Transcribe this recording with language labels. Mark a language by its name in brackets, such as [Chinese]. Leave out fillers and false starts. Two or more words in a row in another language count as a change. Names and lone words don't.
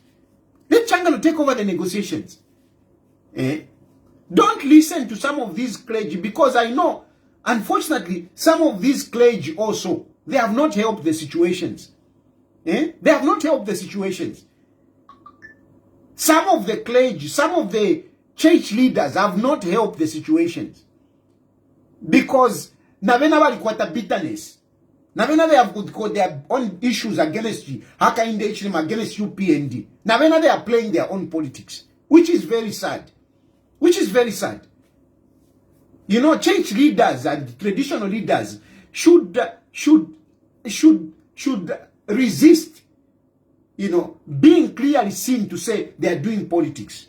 [English] Don't listen to some of these clergy because I know, unfortunately, some of these clergy also, they have not helped the situations. They have not helped the situations. Some of the clergy, some of the church leaders have not helped the situations. [Bemba] Because Navena walikwata bitterness. [English] Navena they have got their own issues against you. Haka in the HM against UPND. Navena they are playing their own politics. Which is very sad. You know, church leaders and traditional leaders should resist, you know, being clearly seen to say they are doing politics.